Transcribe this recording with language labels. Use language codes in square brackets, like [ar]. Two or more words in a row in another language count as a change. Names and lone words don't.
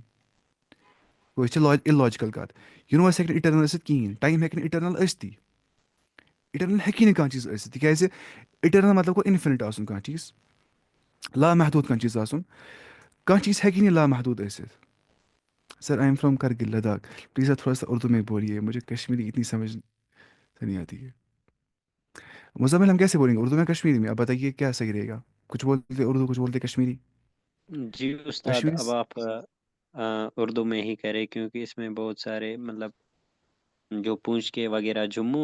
[ks] گوٚو یہِ چھِ اِلاجِکل کَتھ. یوٗنیورس ہیٚکہِ نہٕ اِٹرنل ٲسِتھ کِہیٖنۍ، ٹایم ہیٚکہِ نہٕ اِٹرنل ٲسۍتھٕے. اِٹرنل ہیٚکی نہٕ کانٛہہ چیٖز ٲسِتھ، تِکیازِ اِٹرنل مطلب گوٚو اِنفِنِٹ آسُن کانٛہہ چیٖز، لامحدوٗد کانٛہہ چیٖز آسُن. کانٛہہ چیٖز ہیٚکہِ نہٕ لامحدوٗد ٲسِتھ. [en] Sir I am from Kargil Ladakh. [ur] پلیز آپ تھوڑا سا اردو میں بولیے، مجھے کشمیری اتنی سمجھ سے نہیں آتی ہے. مزمل ہم کیسے بولیں گے؟ اردو میں کشمیری میں؟ آپ بتائیے کیا صحیح رہے گا. کچھ بولتے اردو، کچھ بولتے کشمیری. جی استاد، کشمیری اب آپ اردو میں ہی کریں کیونکہ اس میں بہت سارے مطلب جو پونچھ کے وغیرہ جموں.